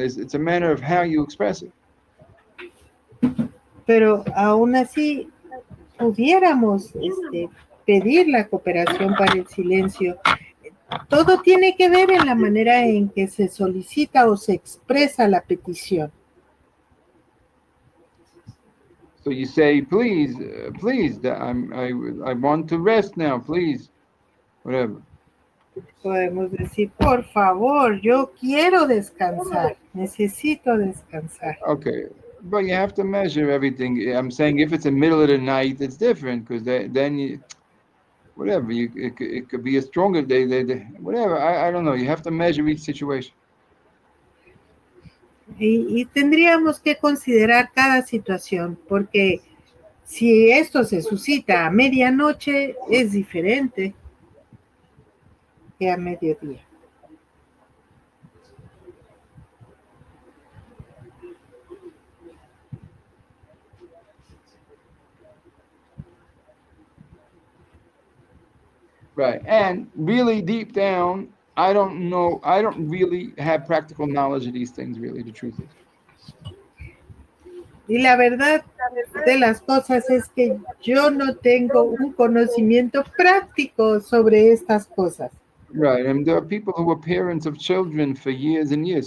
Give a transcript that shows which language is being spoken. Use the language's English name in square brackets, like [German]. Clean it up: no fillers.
[English] It's a matter of how you express it. [Spanish] Pero aún así pudiéramos pedir la cooperación para el silencio. Todo tiene que ver en la manera en que se solicita o se expresa la petición. [English] So you say, please, I want to rest now, please, whatever. [Spanish] Podemos decir, por favor, yo quiero descansar, necesito descansar. [English] Okay, but you have to measure everything. I'm saying if it's the middle of the night, it's different because then you, whatever, it could be a stronger day, whatever. I don't know. You have to measure each situation. [Spanish] Y tendríamos que considerar cada situación, porque si esto se suscita a medianoche, es diferente que a mediodía. [English] Right, and really deep down, I don't really have practical knowledge of these things, really, the truth is. [Spanish] Y la verdad de las cosas es que yo no tengo un conocimiento práctico sobre estas cosas. [English] Right, and there are people who were parents of children for years and years.